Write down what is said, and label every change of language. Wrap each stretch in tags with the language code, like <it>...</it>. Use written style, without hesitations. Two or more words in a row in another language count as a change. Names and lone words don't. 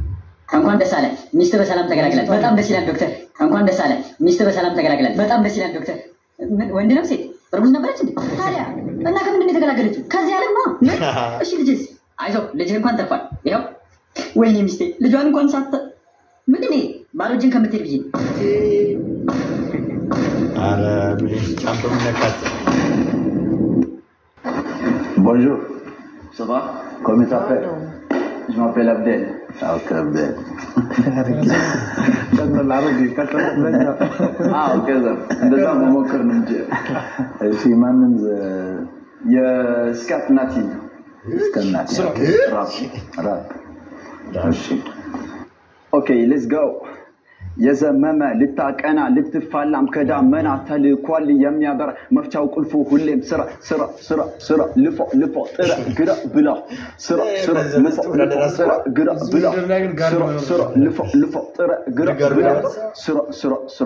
<am>እንኳን ደስ አለ ሚስት በሰላም ተገላግላል በጣም ደስ ይላል ዶክተር እንኳን ደስ አለ ሚስት በሰላም ተገላግላል በጣም ደስ ይላል ዶክተር ወንድ ነው ሴት እርጉዝ ነበረች እንዴ ታዲያ እና ከምንድን ነው የተገላገለችው ከዚህ ዓለም ነው እሺ ልጅስ አይዞህ ልጅህ እንኳን ተርፏል ይሄው ወይኔ ሚስቴ ልጇን እንኳን ሳት ምንድን ነው ባዶ እጅን ከምትሄድ ብዬ አረ ምን ጫምቶ ነካት</am> <fr>Bonjour, ça va? Comment tu t'appelles? Je m'appelle Abdel. Ah, ok, Abdel. Ah, ok, ça.</fr> <am>እንደዛ መሞከር ነው እንጂ እሺ ማንም የስካት ናቲ ስካት ናቲ ራፕ እሺ</am> <en>okay let's go</en> <am>የዘመመ ልታቀና ልትፋላም ከዳመና ተልኳል የሚያበራ መፍቻው ቁልፉ ሁሌም ስራ ስራ ስራ ስራ ልፎ ልፎ ጥረ ግራ ብላ ስራ ስራ ልፎ ጥረ ግራ ብላ ስራ ልፎ ልፎ ጥረ ግራ ብላ ስራ ስራ ስራ</am>